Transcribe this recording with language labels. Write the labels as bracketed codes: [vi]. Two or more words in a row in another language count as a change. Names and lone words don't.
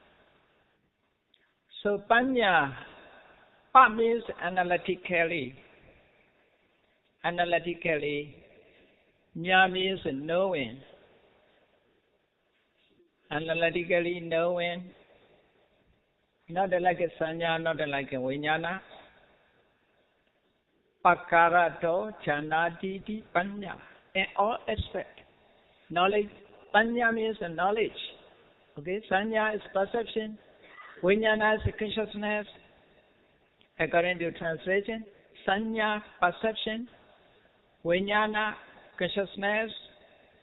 [en] So panya, pa means analytically. Analytically. Nya means knowing. Analytically knowing. Not like a sanya, not like a vijnana. [pi] Pakarato chanaditi panya. [en] In all aspects. Knowledge. Panya means knowledge. Okay, sanya is perception. Vijnana is consciousness. According to translation, sanya, perception. Vijnana, consciousness.